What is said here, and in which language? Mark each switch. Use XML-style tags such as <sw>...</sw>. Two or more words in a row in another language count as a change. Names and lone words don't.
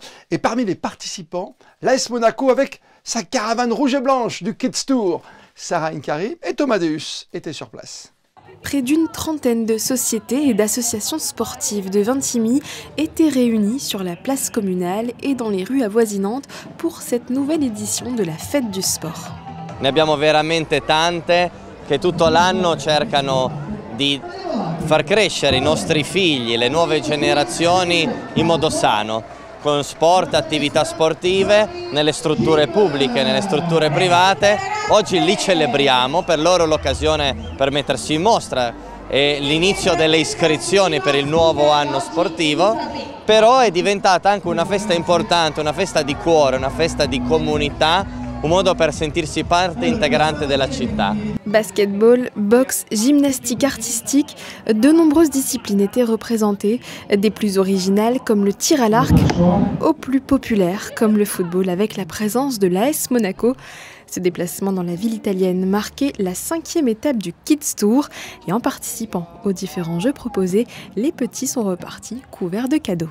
<fr>Et parmi les participants, l'AS Monaco avec sa caravane rouge et blanche du Kids Tour. Sarah Inkari et Thomas Deus étaient sur place. Près d'une trentaine de sociétés et d'associations sportives de Vintimille étaient réunies sur la place communale et dans les rues avoisinantes pour cette nouvelle édition de la fête du sport.</fr> <it>Ne abbiamo veramente tante che tutto l'anno cercano di far crescere i nostri figli, le nuove generazioni in modo sano, con sport, attività sportive, nelle strutture pubbliche, nelle strutture private. Oggi li celebriamo, per loro l'occasione per mettersi in mostra e l'inizio delle iscrizioni per il nuovo anno sportivo, però è diventata anche una festa importante, una festa di cuore, una festa di comunità, un modo per sentirsi parte integrante della città.</it> <fr>Basketball, boxe, gymnastique artistique, de nombreuses disciplines étaient représentées, des plus originales comme le tir à l'arc, aux plus populaires comme le football avec la présence de l'AS Monaco. Ce déplacement dans la ville italienne marquait la 5e étape du Kids Tour et en participant aux différents jeux proposés, les petits sont repartis couverts de cadeaux.</fr>